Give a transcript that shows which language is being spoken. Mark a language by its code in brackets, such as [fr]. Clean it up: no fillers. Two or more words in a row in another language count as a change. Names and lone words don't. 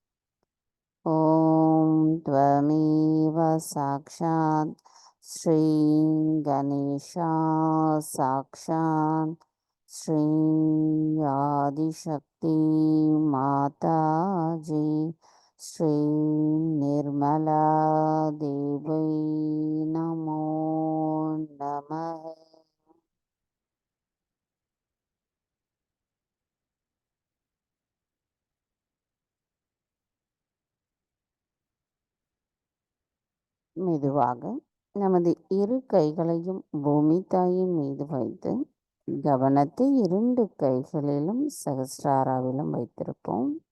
[sa] ओम त्वमेव साक्षात् श्री गणेशा साक्षात् श्री आदिशक्ति माताजी, श्री निर्मला देवी नमो नमः. [ta] மெதுவாக நமது இரு கைகளையும் பூமி தாயின் மீது வைத்து கவனத்தை இரண்டு கைகளிலும் சகஸ்ராராவிலும் வைத்திருப்போம்.